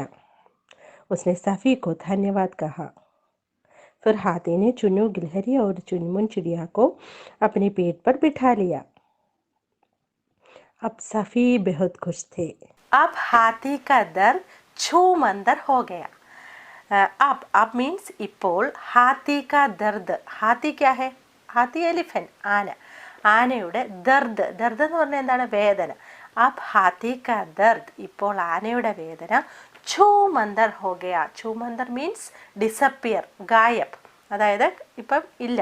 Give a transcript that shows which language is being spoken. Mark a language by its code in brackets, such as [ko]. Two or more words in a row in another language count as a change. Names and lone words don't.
[hi] उसने सफ़ी को धन्यवाद कहा। फिर हाथी ने चुन्नू गिलहरी और चुनमुन चिड़िया को अपने पेट पर बिठा लिया। अब सफ़ी बहुत खुश थे। अब हाथी का दर्द छूमंतर हो गया। अब मीन्स ഇപ്പോൾ हाथी का दर्द. हाथी क्या है? [ml] ഹാത്തി എലിഫന്റ്, ആന. ആനയുടെ ദർദ്. ദർദ് എന്ന് പറഞ്ഞാൽ എന്താണ്? വേദന. [hi] अब हाथी का दर्द, [ml] ഇപ്പോൾ ആനയുടെ വേദന [hi] छूमंतर हो गया. [ml] ഛൂമന്തർ [en] means disappear, [ml] ഗായബ്. അതായത് ഇപ്പം ഇല്ല.